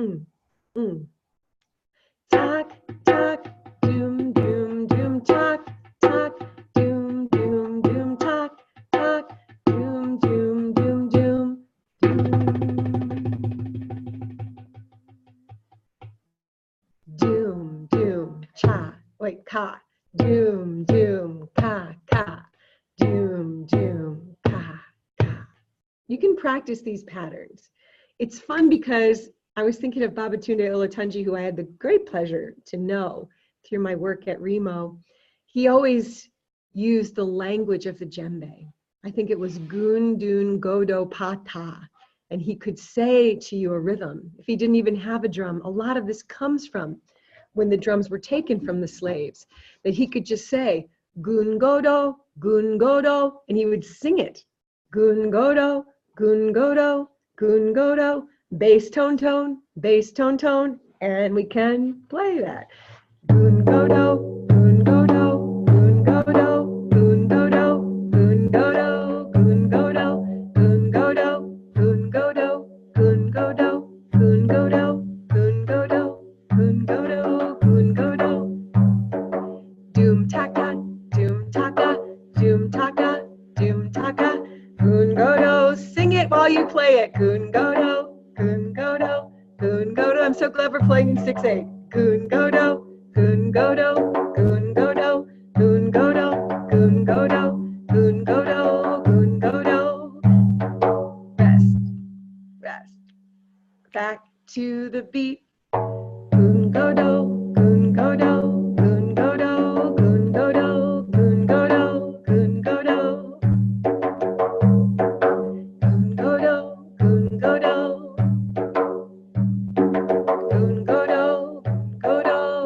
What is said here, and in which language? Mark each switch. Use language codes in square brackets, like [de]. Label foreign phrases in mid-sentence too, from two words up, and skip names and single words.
[en] Tak, tak, doom, doom, doom, tak, tak, doom, doom, doom, tak, tak, doom, doom, doom, doom, doom, doom, cha, wait, ka, doom, doom, ka, ka, doom, doom, ka, ka. You can practice these patterns. It's fun because I was thinking of Babatunde Olatunji, who I had the great pleasure to know through my work at Remo. He always used the language of the djembe. I think it was gun, dun, godo, pata. And he could say to you a rhythm. If he didn't even have a drum, a lot of this comes from when the drums were taken from the slaves, that he could just say, gun, godo, and he would sing it. Gun, godo, bass, tone, tone, bass, tone, tone, and we can play that. Gun, godo, gun, godo, gun, godo, gun, godo, gun, godo, gun, godo, gun, godo, gun, godo, gun, godo, gun, godo, gun, godo, gun, godo, gun, godo. Doom taka, doom taka, doom taka, doom taka. Gun godo, sing it while you play it. Gun godo, gun godo, gun godo. I'm so glad we're playing in 6/8. Gun godo, gun godo, gun godo, gun godo, gun godo, gun godo, gun godo. Rest, rest. Back to the beat. Gun godo, gun godo, gun godo, gun godo, gun godo, gun godo. Gun godo, gun godo. Gun godo, gun godo,